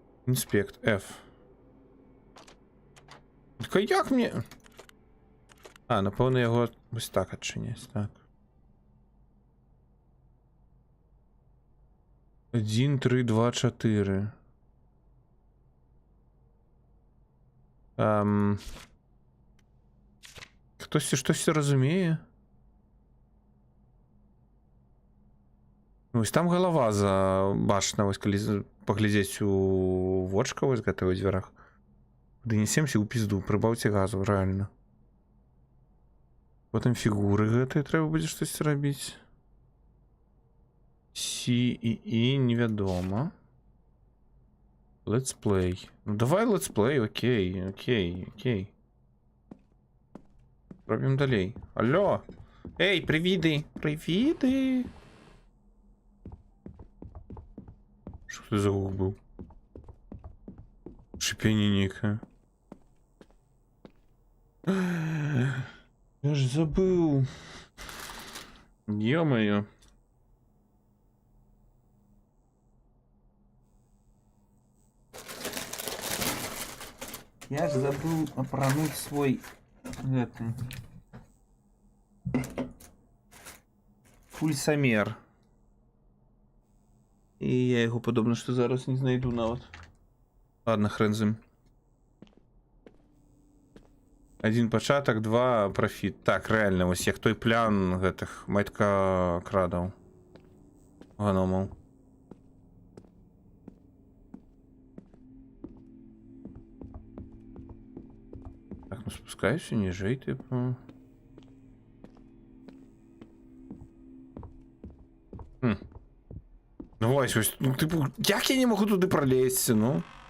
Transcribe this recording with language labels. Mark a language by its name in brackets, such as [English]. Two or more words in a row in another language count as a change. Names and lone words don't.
[Ukrainian] Інспект F. Так а як мені? А, напевно, його ось так відчинясь, так. 1, 3, 2, 4. Хтось щось розуміє? Ось там голова забашена, ось коли поглядеть у вочка ось [Belarusian] гэта ў дзвярах. Донесемся ў пізду, прыбаўце газу, реально. Потым фігуры гэтыя трэба будзе штось рабіць. C і E невядома. [English] Let's play. [Russian] Ну давай [English] let's play, [Russian] окей. [Belarusian] Робім далей. Алло! Эй, привіды! [Ukrainian] Привіды! Що це за гук був? [Russian] Шипение некое. Я ж забыл. Ё-моё. Я ж забыл опрануть свой пульсомер. [Ukrainian] І я його подобно, що зараз не знайду навіть. [Russian] Ладно, хрен з ним. [Ukrainian] 1 початок, 2 профіт. Так, реально, ось як той плян [Belarusian] гэтых майтка крадаў. [Russian] Гномов. [Ukrainian] Так, ну спускаюся ніжей, типу. Ну ось, ну типу, як я не можу туди пролезти, ну?